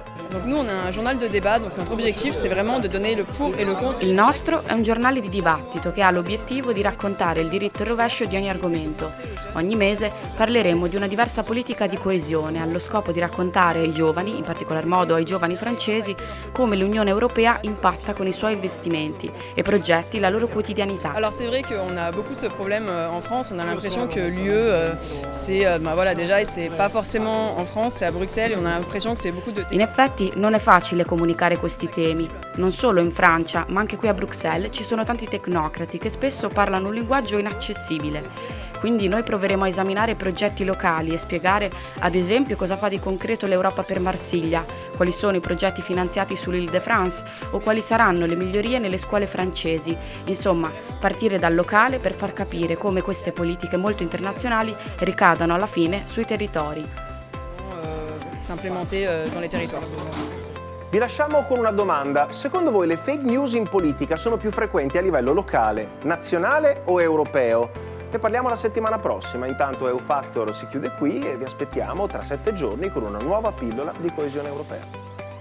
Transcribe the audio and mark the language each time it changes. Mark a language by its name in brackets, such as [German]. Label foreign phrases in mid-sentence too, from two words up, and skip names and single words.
[Italian] Il nostro è un giornale di dibattito che ha l'obiettivo di raccontare il diritto e il rovescio di ogni argomento. Ogni mese parleremo di una diversa politica di coesione allo scopo di raccontare ai giovani, in particolar modo ai giovani francesi, come l'Unione Europea impatta con i suoi investimenti e progetti la loro quotidianità. [French] Alors c'est vrai qu'on a beaucoup ce problème en France, on a l'impression que l'UE c'est voilà déjà et c'est pas forcément en France, c'est à Bruxelles et on a l'impression que c'est beaucoup de [Italian] In effetti non è facile comunicare questi temi. Non solo in Francia, ma anche qui a Bruxelles ci sono tanti tecnocrati che spesso parlano un linguaggio inaccessibile. Quindi noi proveremo a esaminare progetti locali e spiegare, ad esempio, cosa fa di concreto l'Europa per Marsiglia, quali sono i progetti finanziati sull'Île-de-France o quali saranno le migliorie nelle scuole francesi. Insomma, partire dal locale per far capire come queste politiche molto internazionali ricadano alla fine sui territori. [French] s'implémenter dans les territoires. [Italian] Vi lasciamo con una domanda. Secondo voi le fake news in politica sono più frequenti a livello locale, nazionale o europeo? Ne parliamo la settimana prossima. Intanto EU Factor si chiude qui e vi aspettiamo tra 7 giorni con una nuova pillola di coesione europea.